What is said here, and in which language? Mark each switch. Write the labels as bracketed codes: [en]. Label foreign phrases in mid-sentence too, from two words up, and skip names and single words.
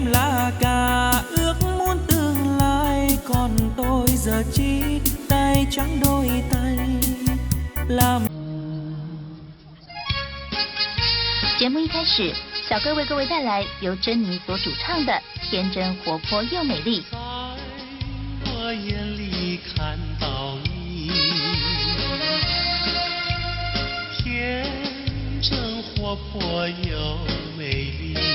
[vi] là cả ước muốn tương lai, còn tôi giờ chỉ tay trắng đôi tay làm。 [zh] 节目一开始，小哥为各位带来由珍妮所主唱的《天真活泼又美丽》。在我眼里看到你，天真活泼又美丽。